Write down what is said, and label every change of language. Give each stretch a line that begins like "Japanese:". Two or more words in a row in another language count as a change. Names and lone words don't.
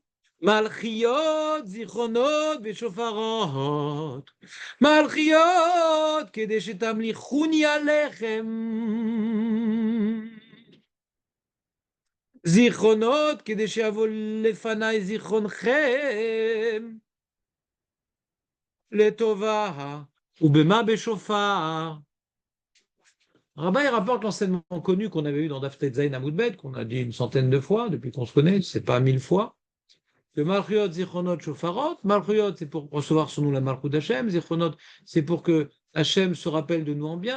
Hebrew: מלכיות, זיכרונות ושופרות, מלכיות, כדי שתמליכוני עליכם, זיכרונות, כדי שיבוא לפניי זיכרונכם, לטובה, ובמה בשופר.
French: Rabat, il rapporte l'enseignement connu qu'on avait eu dans
Hebrew: דף תשעים עמוד ב,
French: qu'on a dit une centaine de fois depuis qu'on se connaît, c'est pas 1000 fois. Le
Hebrew: מלכיות, זכרונות, שופרות.
French: Malchuyot, c'est pour recevoir son nom la Malchut d'Hachem. Zichronot, c'est pour que Hachem se rappelle de nous en bien.